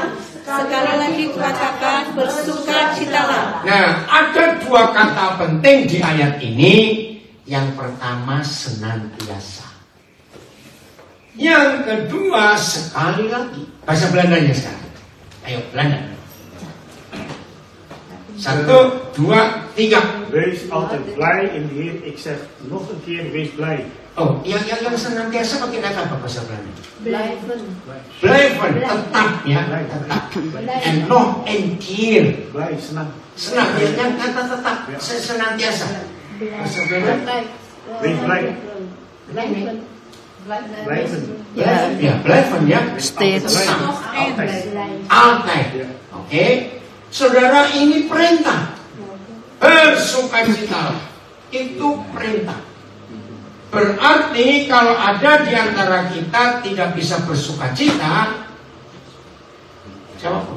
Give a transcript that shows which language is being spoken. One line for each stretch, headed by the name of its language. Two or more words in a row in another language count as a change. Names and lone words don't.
Indonesian: Sekali lagi kukatakan bersukacitalah. Nah, ada 2 kata penting di ayat ini. Yang pertama senantiasa. Yang kedua sekali lagi. Bahasa Belandanya sekarang. Ayo Belanda. 1, 2, 3.
Dutch: Wees altijd blij in de Heer. Ik zeg nog een keer, wees blij.
Indonesian: Oh, yang senantiasa pakai kata apa bahasa Belanda?
Dutch: Blijven. Blijven,
Indonesian: tetap ya, tetap.
Dutch: And nog een keer. Blij,
Indonesian: senang. Senang, yang kata tetap, senantiasa. Bahasa Belanda.
Dutch: Wees blij. Blijven.
Indonesian: Ya, blijven ya.
English: Stay.
Dutch: Altijd. Oke.
Indonesian: Saudara, ini perintah. Bersukacita. Itu perintah. Berarti kalau ada di antara kita tidak bisa bersukacita, jawab.